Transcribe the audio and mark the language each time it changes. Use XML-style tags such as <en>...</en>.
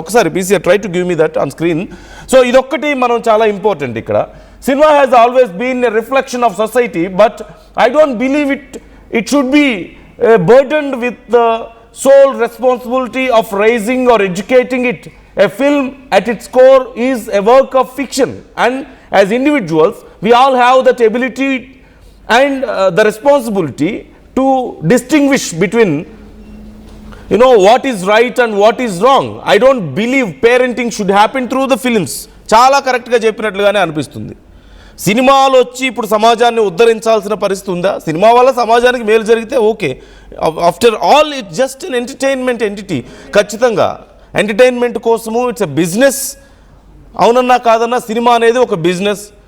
<en>ఒకసారి PC try to give me that on screen. So</en> <te>ఇదొక్కటి మనం చాలా</te> <en>Important ఇక్కడ. Cinema has always been a reflection of society but I don't believe it should be burdened with the sole responsibility of raising or educating it. A film at its core is a work of fiction and as individuals we all have that ability and the responsibility to distinguish between what is right and what is wrong. I don't believe parenting should happen through the films.</en> <te>చాలా కరెక్ట్గా చెప్పినట్లుగానే అనిపిస్తుంది. సినిమాలు వచ్చి ఇప్పుడు సమాజాన్ని ఉద్ధరించాల్సిన పరిస్థితి ఉందా? సినిమా వల్ల సమాజానికి మేలు జరిగితే okay.</te> <en>After all it's just an entertainment entity.</en> <te>ఖచ్చితంగా ఎంటర్టైన్మెంట్ కోసము</te> <en>It's a business.</en> <te>అవునన్నా కాదన్నా సినిమా అనేది ఒక బిజినెస్.</te>